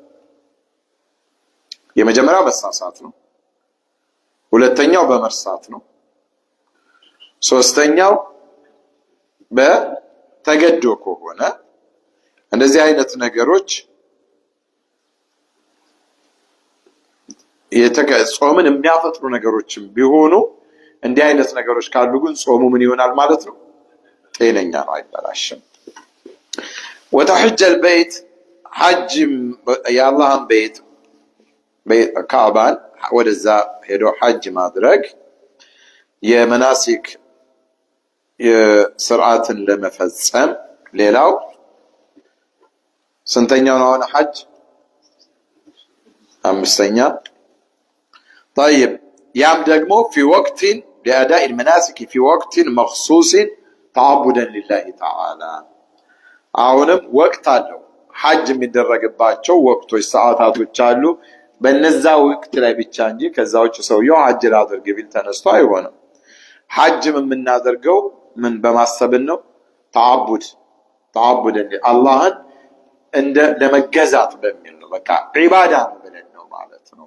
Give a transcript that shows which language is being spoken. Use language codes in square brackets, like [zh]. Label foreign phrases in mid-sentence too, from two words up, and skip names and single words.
[am] የመጀመሪያው በሳሳት ነው፣ ሁለተኛው በመርሳት ነው፣ ሶስተኛው በተገዶ ከሆነ እንደዚህ አይነት ነገሮች ጾምን የሚያፈጥሩ ነገሮችም ቢሆኑ እንዲህ አይነት ነገሮች ካሉ ግን ጾሙ ምን ይሆናል ማለት ነው? ጤነኛ ነው፣ አይበላሽም። [ar] وتحج البيت حج يا الله بيت [am] ካዕባን ወደዛ ሄዶ ሐጅ ማድረግ የመናሲክ የሥርዓትን ለመፈጸም ሌላው ስንተኛው ነው አሁን ሐጅ? አምስተኛ። طيب ያም ደግሞ [ar] في وقت لأداء المناسك في وقت مخصوص تعبدا لله تعالى [am] አሁንም ወቅት አለው ሐጅ የሚደረግባቸው ወቅቶች ሰዓታቶች አሉ። በነዛ ወቅት ላይ ብቻ እንጂ ከዛውጭ ሰውየው ሐጅ ላድርግ ቢል ተነስቶ አይሆንም። ሐጅም የምናደርገው ምን በማሰብን ነው? ተዓቡድ አላህን እንደ ለመገዛት በሚል ነው። በቃ ዒባዳ ነው ብለን ነው ማለት ነው።